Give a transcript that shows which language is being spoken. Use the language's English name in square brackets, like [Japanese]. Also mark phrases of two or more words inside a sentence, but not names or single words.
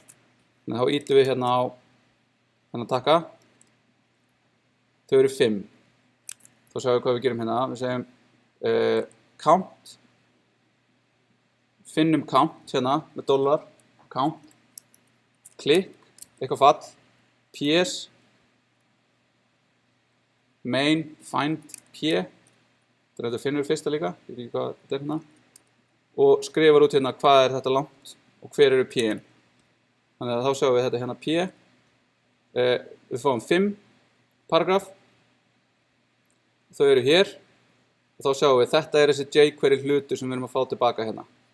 [Icelandic] Þannig að þá ýtum við hérna á þennan takka. Þau eru 5. Þá sjáum við hvað við gerum hérna. Við segjum count, finnum count hérna með dollar, count, klikk, eitthvað fall, ps, main, find, p, þetta finnur við fyrsta líka, ég veit ekki hvað þetta hérna, og skrifar út hérna hvað þetta langt og hver eru p-in. Þannig að þá sjáum við þetta hérna p, við fáum 5 paragraf, þau eru hér, og þá sjáum við þetta þessi jQuery hlutur sem við erum að fá tilbaka hérna.